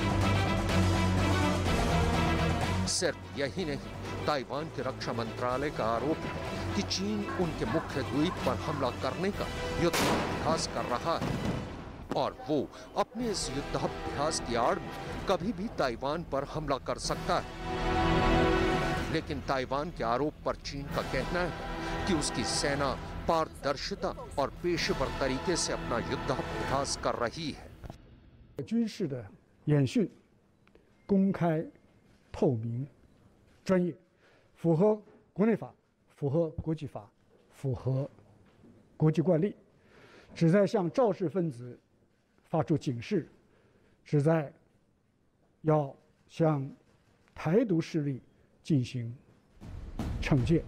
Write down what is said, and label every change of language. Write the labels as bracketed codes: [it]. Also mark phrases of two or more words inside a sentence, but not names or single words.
[hi] सिर्फ यही नहीं, ताइवान के रक्षा मंत्रालय का आरोप है कि चीन उनके मुख्य द्वीप पर हमला करने का युद्धाभ्यास कर रहा है और वो अपने इस युद्धाभ्यास की आड़ में कभी भी ताइवान पर हमला कर सकता है। लेकिन ताइवान के आरोप पर चीन का कहना है कि उसकी सेना पारदर्शिता और पेशेवर तरीके से अपना युद्धाभ्यास कर रही है। [zh] 军事的演训公开、透明、专业，符合国内法，符合国际法，符合国际惯例，旨在向肇事分子发出警示，旨在要向台独势力进行惩戒。